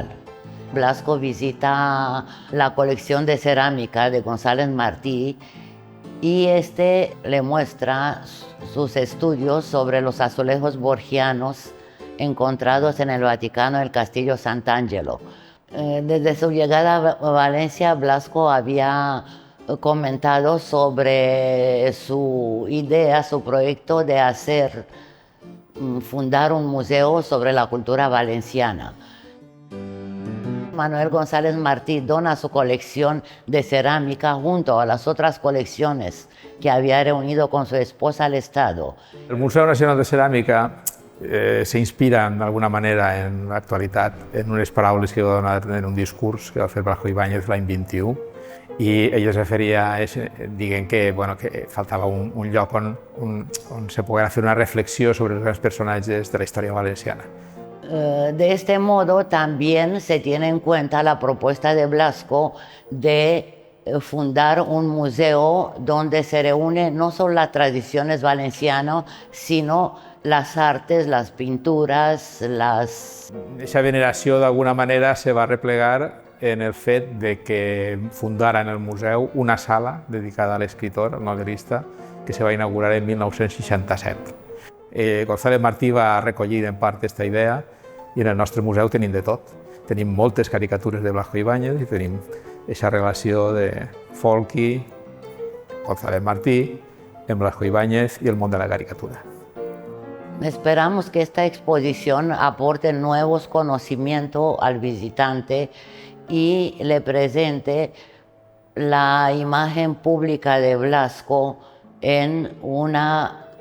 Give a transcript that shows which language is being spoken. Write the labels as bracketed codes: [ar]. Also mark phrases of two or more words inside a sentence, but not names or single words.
[es] Blasco visita la colección de cerámica de González Martí y le muestra sus estudios sobre los azulejos borgianos encontrados en el Vaticano, el Castillo Sant'Angelo. Desde su llegada a Valencia, Blasco había comentado sobre su idea, su proyecto de fundar un museo sobre la cultura valenciana. Manuel González Martí dona su colección de cerámica junto a las otras colecciones que había reunido con su esposa al Estado. [ca] El Museu Nacional de Ceràmica s'inspira d'alguna manera en l'actualitat en unes paraules que va donar en un discurs que va fer Blasco Ibáñez l'any 21 i ell es referia a dient que faltava un lloc on se poguera fer una reflexió sobre els grans personatges de la història valenciana. [es] De este modo también se tiene en cuenta la propuesta de Blasco de fundar un museo donde se reúne no solo las tradiciones valencianas, sino las artes, las pinturas, [ca] Aquesta veneració d'alguna manera se va replegar en el fet de que fundara en el museu una sala dedicada a l'escriptor, al novel·lista, que se va inaugurar en 1967. González Martí va recollir en part aquesta idea i en el nostre museu tenim de tot. Tenim moltes caricatures de Blasco Ibáñez i tenim aquesta relació de Folky, González Martí, en Blasco Ibáñez i el món de la caricatura. [es] Esperamos que esta exposición aporte nuevos conocimientos al visitante y le presente la imagen pública de Blasco en una